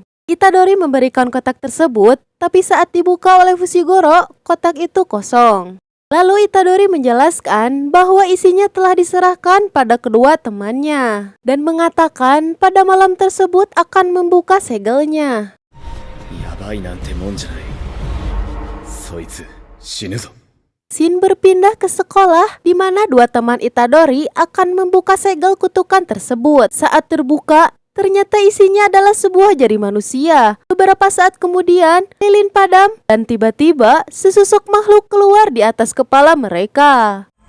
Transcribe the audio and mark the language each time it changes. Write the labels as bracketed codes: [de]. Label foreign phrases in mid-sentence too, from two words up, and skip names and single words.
[id] Itadori memberikan kotak tersebut, tapi saat dibuka oleh Fushiguro, kotak itu kosong. Lalu Itadori menjelaskan bahwa isinya telah diserahkan pada kedua temannya dan mengatakan pada malam tersebut akan membuka segelnya. [ja] やばいなんてもんじゃない。そいつ死ぬぞ。 [id] Shin berpindah ke sekolah di mana dua teman Itadori akan membuka segel kutukan tersebut. Saat terbuka, ternyata isinya adalah sebuah jari manusia. Beberapa saat kemudian, lilin padam dan tiba-tiba sesosok makhluk keluar di atas kepala mereka.